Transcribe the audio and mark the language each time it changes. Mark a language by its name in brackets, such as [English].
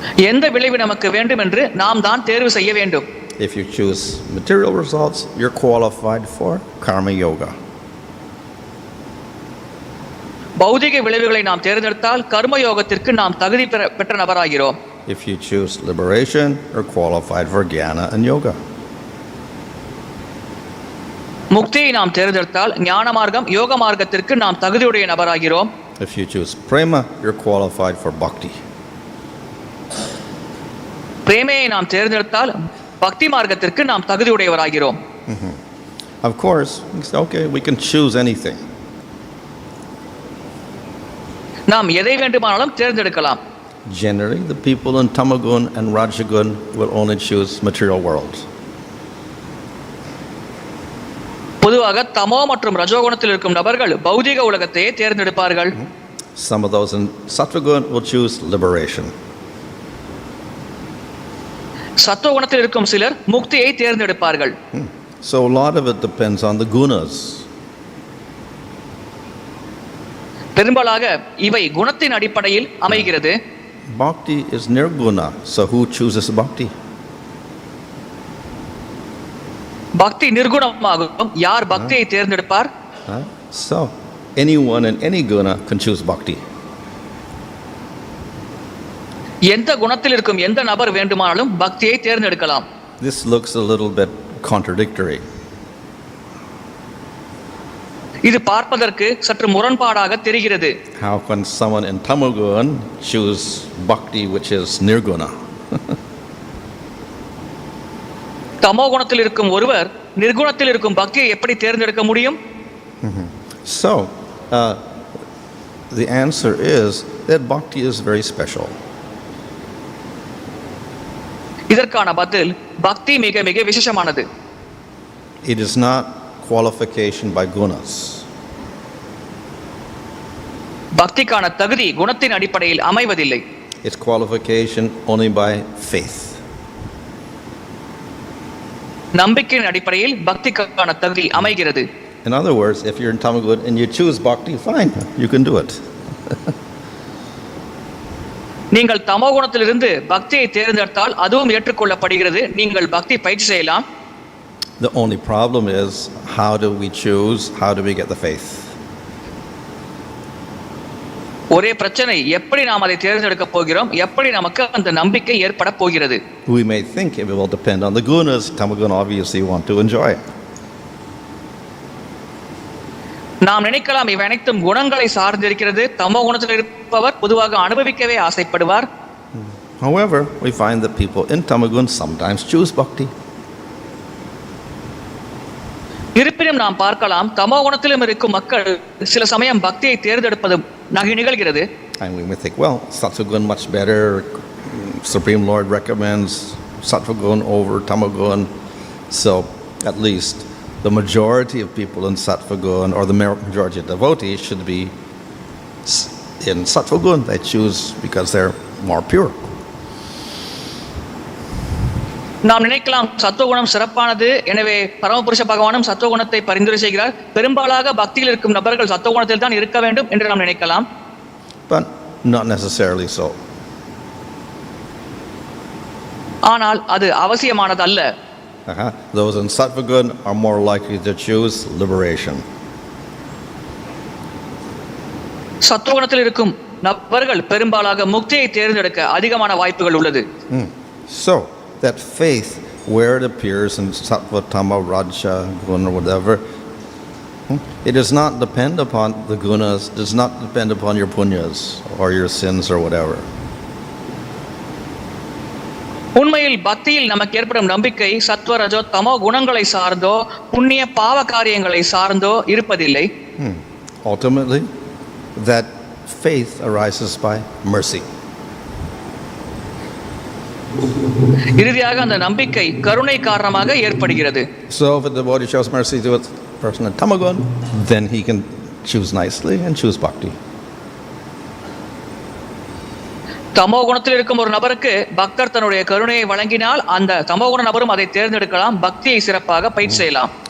[Tamil] எந்த விளைவு நமக்கு வேண்டும் என்று நாம் தான் தேர்வு செய்ய வேண்டும். [English] If you choose material results, you're qualified for karma yoga. [Tamil] பௌதிக விளைவுகளை நாம் தேர்ந்தெடுத்தால் கர்ம யோகத்திற்கு நாம் தகுதி பெற்ற நபராகிறோம். [English] If you choose liberation, you're qualified for jnana and yoga. [Tamil] முக்தியை நாம் தேர்ந்தெடுத்தால் ஞான மார்க்கம் யோக மார்க்கத்திற்கு நாம் தகுதியுடைய நபராகிறோம். [English] If you choose prema, you're qualified for bhakti. [Tamil] பிரேமையை நாம் தேர்ந்தெடுத்தால் பக்தி மார்க்கத்திற்கு நாம் தகுதியுடையவராகிறோம். [English] Of course, okay, we can choose anything. [Tamil] நாம் எதை வேண்டுமானாலும் தேர்ந்தெடுக்கலாம். [English] Generally, the people in tamagun and rajagun will only choose material world. [Tamil] பொதுவாக தமோ மற்றும் ரஜோகுணத்தில் இருக்கும் நபர்கள் பௌதிக உலகத்தையே தேர்ந்தெடுப்பார்கள். [English] Some of those in sattvagun will choose liberation. [Tamil] சத்துவகுணத்தில் இருக்கும் சிலர் முக்தியை தேர்ந்தெடுப்பார்கள். [English] So a lot of it depends on the gunas. [Tamil] பெரும்பாலாக இவை குணத்தின் அடிப்படையில் அமைகிறது. [English] Bhakti is nirguna, so who chooses bhakti? [Tamil] பக்தி நிர்குணமாகும். யார் பக்தியை தேர்ந்தெடுப்பார்? [English] So anyone in any guna can choose bhakti. [Tamil] எந்த குணத்தில் இருக்கும் எந்த நபர் வேண்டுமானாலும் பக்தியை தேர்ந்தெடுக்கலாம். [English] This looks a little bit contradictory. [Tamil] இது பார்ப்பதற்கு சற்று முரண்பாடாக தெரிகிறது. [English] How can someone in tamagun choose bhakti which is nirguna? [Tamil] தமோ குணத்தில் இருக்கும் ஒருவர் நிர்குணத்தில் இருக்கும் பக்தியை எப்படி தேர்ந்தெடுக்க முடியும்? [English] So the answer is that bhakti is very special. [Tamil] இதற்கான பதில் பக்தி மிக மிக விசேஷமானது. [English] It is not qualification by gunas. [Tamil] பக்திக்கான தகுதி குணத்தின் அடிப்படையில் அமைவதில்லை. [English] It's qualification only by faith. [Tamil] நம்பிக்கையின் அடிப்படையில் பக்திக்கான தகுதி அமைகிறது. [English] In other words, if you're in tamagun and you choose bhakti, fine, you can do it. [Tamil] நீங்கள் தமோ குணத்திலிருந்து பக்தியை தேர்ந்தெடுத்தால் அதுவும் ஏற்றுக்கொள்ளப்படுகிறது. நீங்கள் பக்தி பயிற்சி செய்யலாம். [English] The only problem is, how do we choose? How do we get the faith? [Tamil] ஒரே பிரச்சனை, எப்படி நாம் அதை தேர்ந்தெடுக்க போகிறோம், எப்படி நமக்கு அந்த நம்பிக்கை ஏற்பட போகிறது? [English] We may think it will depend on the gunas. Tamagun obviously want to enjoy it. [Tamil] நாம் நினைக்கலாம் இவை அனைத்தும் குணங்களை சார்ந்திருக்கிறது. தமோ குணத்தில் இருப்பவர் பொதுவாக அனுபவிக்கவே ஆசைப்படுவார். [English] However, we find that people in tamagun sometimes choose bhakti. [Tamil] இருப்பினும் நாம் பார்க்கலாம் தமோ குணத்திலும் இருக்கும் மக்கள் சில சமயம் பக்தியை தேர்ந்தெடுப்பது நிகழ்கிறது. [English] And we may think, well, sattvagun much better. Supreme Lord recommends sattvagun over tamagun. So at least the majority of people in sattvagun, or the majority of devotees, should be in sattvagun. They choose because they're more pure. [Tamil] நாம் நினைக்கலாம் சத்துவகுணம் சிறப்பானது, எனவே பரமபுருஷ பகவானும் சத்துவகுணத்தை பரிந்துரை செய்கிறார். பெரும்பாலாக பக்தியில் இருக்கும் நபர்கள் சத்துவகுணத்தில் தான் இருக்க வேண்டும் என்று நாம் நினைக்கலாம். [English] But not necessarily so. [Tamil] ஆனால் அது அவசியமானது அல்ல. [English] Those in sattvagun are more likely to choose liberation. [Tamil] சத்துவகுணத்தில் இருக்கும் நபர்கள் பெரும்பாலாக முக்தியை தேர்ந்தெடுக்க அதிகமான வாய்ப்புகள் உள்ளது. [English] So that faith, where it appears in sattva, tama, raja, guna, or whatever, it does not depend upon the gunas, does not depend upon your punyas or your sins or whatever. [Tamil] உண்மையில் பக்தியில் நமக்கு ஏற்படும் நம்பிக்கை சத்வ ரஜோ தமோ குணங்களை சார்ந்தோ புண்ணிய பாவ காரியங்களை சார்ந்தோ இருப்பதில்லை. [English] Ultimately, that faith arises by mercy. [Tamil] இறுதியாக அந்த நம்பிக்கை கருணை காரணமாக ஏற்படுகிறது. [English] So if the devotee shows mercy to a person in tamagun, then he can choose nicely and choose bhakti. [Tamil] தமோ குணத்தில் இருக்கும் ஒரு நபருக்கு பக்தர் தன்னுடைய கருணையை வழங்கினால் அந்த தமோ குண நபரும் அதை தேர்ந்தெடுக்கலாம், பக்தியை சிறப்பாக பயிற்சி செய்யலாம்.